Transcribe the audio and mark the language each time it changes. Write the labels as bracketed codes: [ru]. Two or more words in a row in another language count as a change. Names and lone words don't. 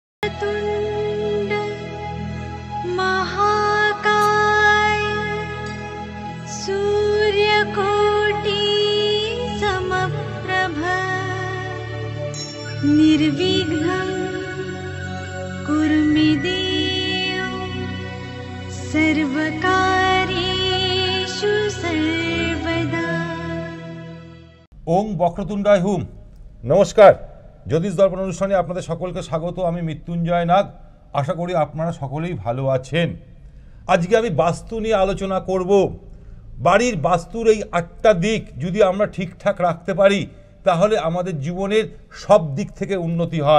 [sa] वक्रतुण्ड महाकाय सूर्यकोटि समप्रभ निर्विघ्नं कुरु मे देव सर्वकार्येषु सर्वदा। ওং বক্রতুণ্ডায় হুম। [bn] নমস্কার, জ্যোতিষ দর্পণ অনুষ্ঠানে আপনাদের সকলকে স্বাগত। আমি মৃত্যুঞ্জয় নাগ। আশা করি আপনারা সকলেই ভালো আছেন। আজকে আমি বাস্তু নিয়ে আলোচনা করব। বাড়ির বাস্তুর এই 8টা দিক যদি আমরা ঠিকঠাক রাখতে পারি তাহলে আমাদের জীবনের সব দিক থেকে উন্নতি হয়।